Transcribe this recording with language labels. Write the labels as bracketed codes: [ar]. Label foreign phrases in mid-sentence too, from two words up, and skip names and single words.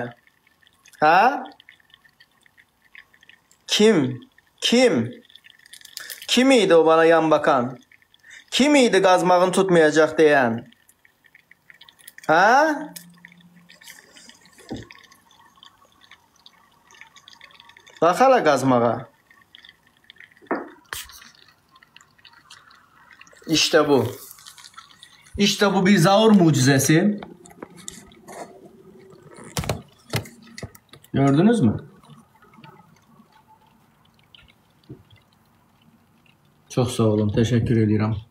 [az] Hə? Kim? [tr] Kim idi o bana yan bakan? [az] Kim idi qazmağın tutmayacaq deyən? Hə? Bax hələ qazmağa. [tr] İşte bu. İşte bu bir Zaur mucizesi. Gördünüz mü? Çok sağ olun. Teşekkür ediyorum.